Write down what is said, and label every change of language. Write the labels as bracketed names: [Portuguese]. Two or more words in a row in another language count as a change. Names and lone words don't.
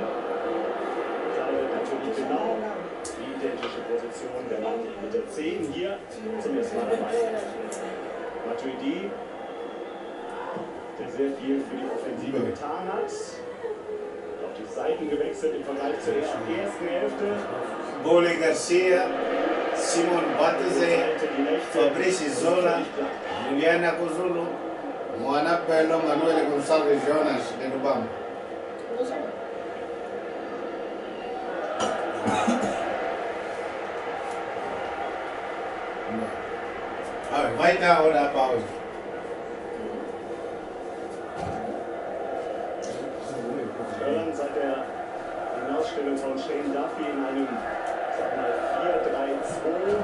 [German] Seine natürlich genau die identische Position, der Mann mit der 10 hier zum ersten Mal dabei. Matuidi, der sehr viel für die Offensive getan hat. Auf die Seiten gewechselt im Vergleich zur ersten Hälfte. Bole Garcia, Simon Batese, Fabrice Zola, Juliana Kozulu, Moana Bello, Manuel Gonçalves Jonas, de Lubam. Weiter oder Pause? Irland seit der Hinausstellung von Shane Duffy in einem, sag mal, 4-3-2.